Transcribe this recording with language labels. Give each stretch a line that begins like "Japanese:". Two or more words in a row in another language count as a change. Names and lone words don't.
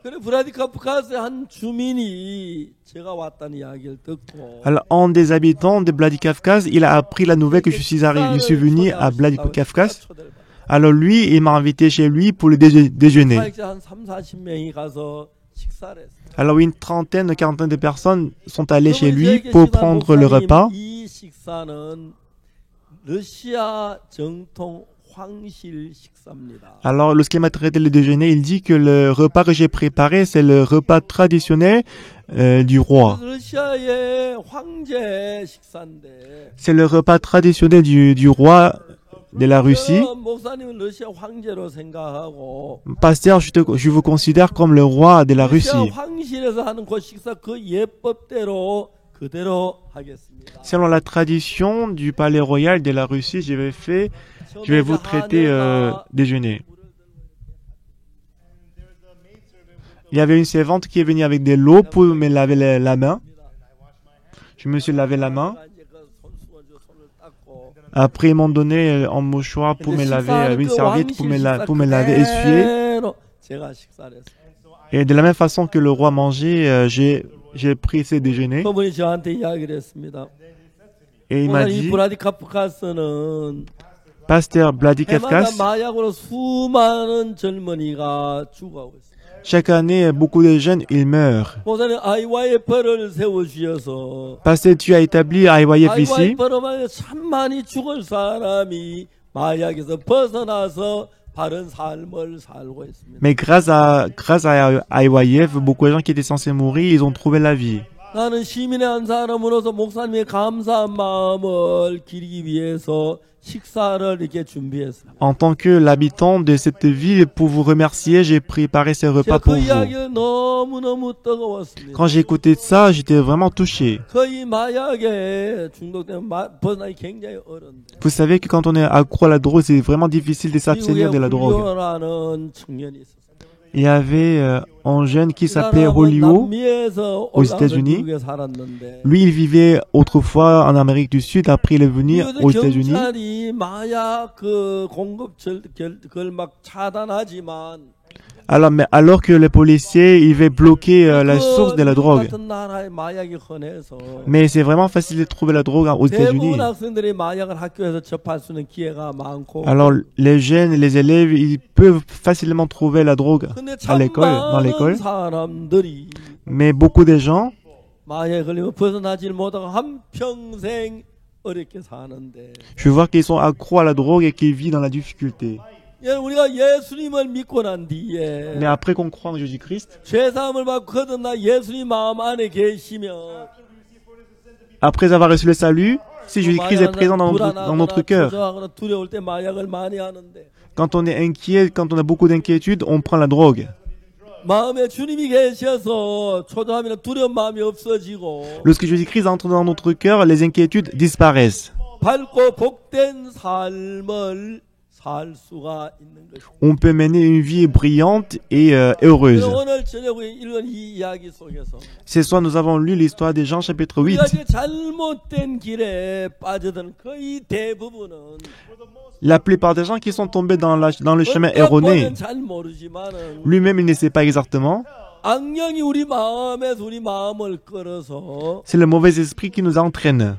Korean: 그래 브라디카프카스의 한 주민이 제가 왔다는 이야기를 듣고
French: Alors, un des habitants de Vladikavkaz, il a appris la nouvelle que je suis venu à Vladikavkaz. Alors lui, il m'a invité chez lui pour le déjeuner.
Korean: 사역자 한 3, 40명이 가서 식사를 했어요.
French: Alors une trentaine, quarantaine de personnes sont allées chez lui pour prendre le repas.
Korean: 이 식사는 러시아 정통 황실 식사입니다.
French: Alors lorsqu'il m'a traité le déjeuner, il dit que le repas que j'ai préparé, c'est le repas traditionnel du roi.
Korean: 러시아의 황제 식사인데
French: C'est le repas traditionnel du roi de la Russie.
Korean: 목사님은 러시아 황제로 생각하고
French: Pasteur, je vous considère comme le roi de la
Korean: 러시아
French: Russie.
Korean: 황실에서 하는 그 식사 그 예법대로 그대로 하겠습니다.
French: Selon la tradition du palais royal de la Russie, je vais vous traiter déjeuner. Il y avait une servante qui est venue avec de l'eau pour me laver la main. Je me suis lavé la main. Après, ils m'ont donné un mouchoir pour me laver, une serviette pour me laver, essuyer.
Korean: 제가 식사를 했어요.
French: Et de la même façon que le roi mangeait, j'ai pris ce déjeuner.
Korean: 그분이 저한테 이야기를 했습니다.
French: Et il m'a
Korean: 이
French: dit,
Korean: 브라디카프카스는
French: Pasteur
Korean: 해마다
French: Vladikavkaz,
Korean: 마약으로 수많은 젊은이가 죽어가고 있어요.
French: chaque année, beaucoup de jeunes, ils meurent.
Korean: 목사님 IYF를 세워주셔서
French: Pasteur, tu as établi IYF ici.
Korean: IYF로 말해 참 많이 죽을 사람이 마약에서 벗어나서 바른 삶을 살고 있습니다.
French: Mais grâce à IYF, beaucoup de gens qui étaient censés mourir, ils ont trouvé la vie.
Korean: 나는 시민의 한 사람으로서 목사님의 감사한 마음을 기리기 위해서 식사를 이렇게 준비했습니다.
French: En tant que l'habitant de cette ville, pour vous remercier, j'ai préparé ce repas
Korean: 제가
French: pour
Korean: 그
French: vous.
Korean: 이야기가 너무너무 뜨거웠습니다.
French: Quand j'ai écouté ça, j'étais vraiment touché.
Korean: 거의 마약에 중독되면 벗어나기 굉장히 어려운데
French: Vous savez que quand on est accro à la drogue, c'est vraiment difficile de
Korean: 미국에
French: s'abstenir de la drogue.
Korean: 훌리오라는 청년이 있었어요.
French: Il y avait un jeune qui
Korean: 그
French: s'appelait
Korean: 사람은
French: Rolio.
Korean: 남미에서
French: aux
Korean: 올라와서
French: États-Unis.
Korean: 미국에 살았는데
French: Lui, il vivait autrefois en Amérique du Sud, après il est venu aux États-Unis.
Korean: 경찰이 마약 그 공급 그걸 막 차단하지만
French: Alors que les policiers, ils veulent bloquer la source de la drogue.
Korean: 같은 나라에 마약이 흔해서
French: Mais c'est vraiment facile de trouver la drogue aux États-Unis.
Korean: 대부분 학생들이 마약을 학교에서 접할 수 있는 기회가 많고
French: Alors les jeunes, les élèves, ils peuvent facilement trouver la drogue
Korean: 근데
French: à
Korean: 참
French: l'école, dans
Korean: 많은
French: l'école.
Korean: 사람들이
French: Mais beaucoup de gens,
Korean: 마약에 걸리면 벗어나질 못하고 한평생 어렵게 사는데
French: je vois qu'ils sont accros à la drogue et qu'ils vivent dans la difficulté.
Korean: 우리가 예수님을 믿고 난 뒤에
French: Mais après qu'on croit en Jésus-Christ,
Korean: 죄사함을 받고 거듭나 예수님 마음 안에 계시면
French: après avoir reçu le salut, si Jésus-Christ est présent dans notre cœur,
Korean: 두려울 때 마약을 많이 하는데
French: quand on est inquiet, quand on a beaucoup d'inquiétude, on prend la drogue.
Korean: 마음에 주님이 계셔서 초조하면 두려운 마음이 없어지고
French: Lorsque Jésus-Christ entre dans notre cœur, les inquiétudes disparaissent.
Korean: 밝고 복된 삶을 살 수가 있는 것입니다.
French: On peut mener une vie brillante et heureuse.
Korean: 오늘 저녁에 읽은 이 이야기 속에서
French: Ce soir, nous avons lu l'histoire de Jean chapitre 8.
Korean: 우리가 이제 잘못된 길에 빠져든 거의 대부분은
French: La plupart des gens qui sont tombés dans le chemin erroné,
Korean: 잘 모르지만은
French: lui-même, il ne sait pas exactement.
Korean: 악령이 우리 마음에서 우리 마음을 끌어서
French: C'est le mauvais esprit qui nous entraîne.